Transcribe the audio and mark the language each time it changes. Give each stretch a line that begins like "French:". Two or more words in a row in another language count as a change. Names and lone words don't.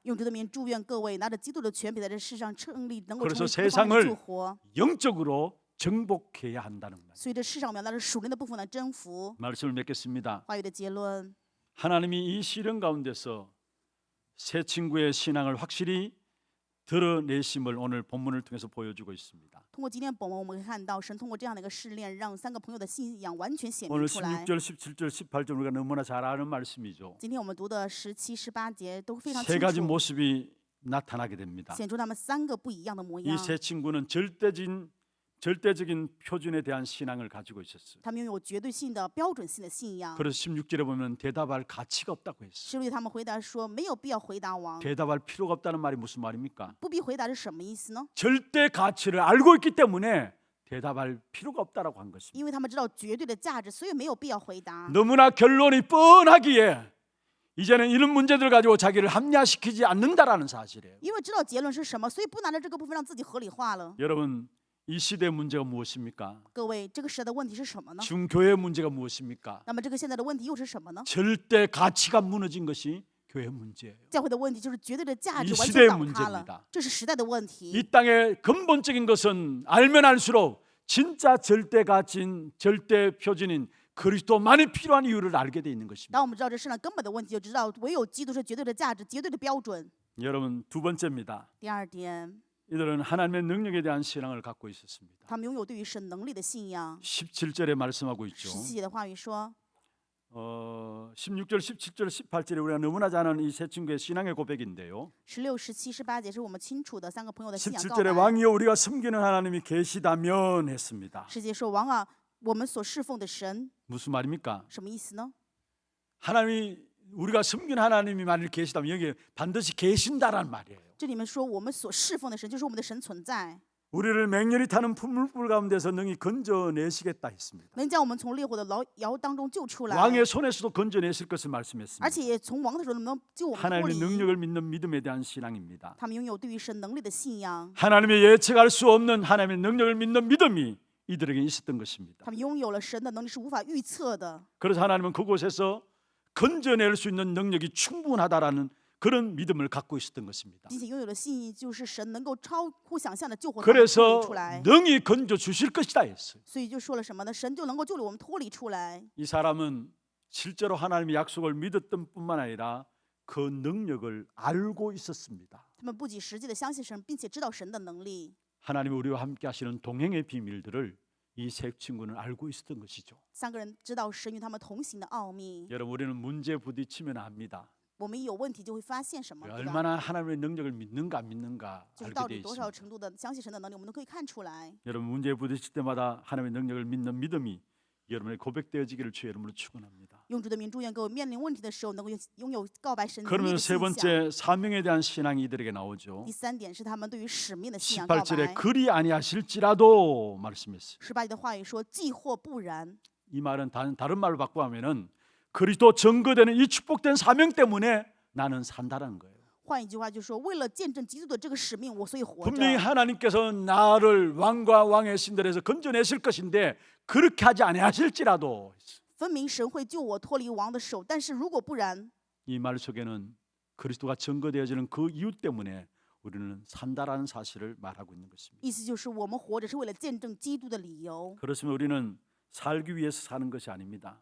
Chinese: 用主的名祝愿各位拿着基督的权柄在这世上胜利，能够
Korean: 그래서
Chinese: 成为各方面的
Korean: 세상을
Chinese: 救活。
Korean: 영적으로 정복해야 한다는 말.
Chinese: 所以这世上我们要拿着属灵的部分来征服。
Korean: 말씀을 맺겠습니다.
Chinese: 话语的结论，
Korean: 하나님이 이 시련 가운데서 새 친구의 신앙을 확실히 드러내심을 오늘 본문을 통해서 보여주고 있습니다.
Chinese: 通过今天本文，我们可以看到神通过这样的一个试炼，让三个朋友的信仰完全显明
Korean: 오늘
Chinese: 出来。
Korean: 16절, 17절, 18절 우리가 너무나 잘 아는 말씀이죠.
Chinese: 今天我们读的17、18节都非常
Korean: 세
Chinese: 清
Korean: 가지
Chinese: 楚，
Korean: 모습이 나타나게 됩니다.
Chinese: 显出他们三个不一样的模
Korean: 이
Chinese: 样。
Korean: 세 친구는 절대적인 표준에 대한 신앙을 가지고 있었어요.
Chinese: 他们拥有绝对性的标准性的信仰。
Korean: 그래서 16절에 보면 대답할 가치가 없다고 했어요.
Chinese: 16节他们回答说没有必要回答王，
Korean: 대답할 필요가 없다는 말이 무슨 말입니까?
Chinese: 不必回答是什么意思呢？
Korean: 절대 가치를 알고 있기 때문에 대답할 필요가 없다라고 한 것입니다.
Chinese: 因为他们知道绝对的价值，所以没有必要回答。
Korean: 너무나 결론이 뻔하기에 이제는 이런 문제들 가지고 자기를 합리화시키지 않는다라는 사실이에요.
Chinese: 因为知道结论是什么，所以不拿着这个部分让自己合理化了。
Korean: 여러분, 이 시대의 문제가 무엇입니까?
Chinese: 各位，这个时代的问题是什么呢？
Korean: 지금 교회의 문제가 무엇입니까?
Chinese: 那么这个现在的问题又是什么呢？
Korean: 절대 가치가 무너진 것이 교회 문제예요.
Chinese: 教会的问题就是绝对的价值
Korean: 이
Chinese: 完
Korean: 시대의
Chinese: 全倒塌
Korean: 문제입니다
Chinese: 了，这是时代的问题。
Korean: 이 땅의 근본적인 것은 알면 알수록 진짜 절대 가치인 절대 표준인 그리스도만이 필요한 이유를 알게 돼 있는 것입니다.
Chinese: 当我们知道这世上根本的问题，就知道唯有基督是绝对的价值、绝对的标准。
Korean: 여러분, 두 번째입니다.
Chinese: 第二点，
Korean: 이들은 하나님의 능력에 대한 신앙을 갖고 있었습니다.
Chinese: 他们拥有对于神能力的信仰。
Korean: 17절에 말씀하고 있죠.
Chinese: 17 节的话语说，
Korean: 16절, 17절, 18절에 우리가 너무나 잘 아는 이 세 친구의 신앙의 고백인데요.
Chinese: 16、17、18 节是我们清楚的三个朋友的信仰告
Korean: 17절에
Chinese: 白。
Korean: 왕이여 우리가 섬기는 하나님이 계시다면 했습니다.
Chinese: 世界说王啊，我们所侍奉的神
Korean: 무슨 말입니까?
Chinese: 什么意思呢？
Korean: 하나님이 우리가 섬기는 하나님이 만일 계시다면 여기에 반드시 계신다라는 말이에요.
Chinese: 这里面说我们所侍奉的神就是我们的神存在，
Korean: 우리를 맹렬히 타는 풀물불 가운데서 능히 건져내시겠다 했습니다.
Chinese: 能将我们从烈火的窑当中救出来，
Korean: 왕의 손에서도 건져내실 것을
Chinese: 而
Korean: 말씀했습니다.
Chinese: 且也从王的手中能救我们脱
Korean: 하나님의
Chinese: 离。
Korean: 능력을 믿는 믿음에 대한 신앙입니다.
Chinese: 他们拥有对于神能力的信仰，
Korean: 하나님의 예측할 수 없는 하나님의 능력을 믿는 믿음이 이들에게 있었던 것입니다.
Chinese: 他们拥有了神的能力是无法预测的。
Korean: 그래서 하나님은 그곳에서 건져낼 수 있는 능력이 충분하다라는 그런 믿음을 갖고 있었던 것입니다.
Chinese: 并且拥有的信心就是神能够超乎想象的救活他们脱
Korean: 그래서
Chinese: 离出来，
Korean: 능히 건져 주실 것이다 했어요.
Chinese: 所以就说了什么呢？神就能够救我们脱离出来。
Korean: 이 사람은 실제로 하나님의 약속을 믿었던 뿐만 아니라 그 능력을 알고 있었습니다.
Chinese: 他们不仅实际的相信神，并且知道神的能力。
Korean: 하나님이 우리와 함께 하시는 동행의 비밀들을 이 세 친구는 알고 있었던 것이죠.
Chinese: 三个人知道神与他们同行的奥秘。
Korean: 여러분, 우리는 문제에 부딪히면 압니다.
Chinese: 我们一有问题就会发现什么，
Korean: 우리가
Chinese: 对吧？
Korean: 얼마나 하나님의 능력을 믿는가 안 믿는가
Chinese: 就是到
Korean: 알게 돼
Chinese: 底多少
Korean: 있습니다.
Chinese: 程度的相信神的能力，我们都可以看出来。
Korean: 여러분, 문제에 부딪힐 때마다 하나님의 능력을 믿는 믿음이 여러분의 고백되어지기를 주의 이름으로 축원합니다.
Chinese: 用主的名祝愿各位面临问题的时候，能够拥有告白神能力
Korean: 그러면
Chinese: 的
Korean: 세
Chinese: 信仰。
Korean: 번째 사명에 대한 신앙이 이들에게 나오죠.
Chinese: 第三点是他们对于使命的信仰告
Korean: 18절에
Chinese: 白。
Korean: 그리 아니하실지라도 말씀했어요.
Chinese: 18 节的话语说：“既或不然。”
Korean: 이 말은 다른 말로 바꾸면은 그리스도 증거되는 이 축복된 사명 때문에 나는 산다라는 거예요.
Chinese: 换一句话就是说，为了见证基督的这个使命，我所以活
Korean: 분명히
Chinese: 着。
Korean: 하나님께서 나를 왕과 왕의 신들에서 건져내실 것인데 그렇게 하지 아니하실지라도
Chinese: 分明神会救我脱离王的手，但是如果不然，
Korean: 이 말 속에는 그리스도가 증거되어지는 그 이유 때문에 우리는 산다라는 사실을 말하고 있는 것입니다.
Chinese: 意思就是我们活着是为了见证基督的理由，
Korean: 그렇지만 우리는 살기 위해서 사는 것이 아닙니다.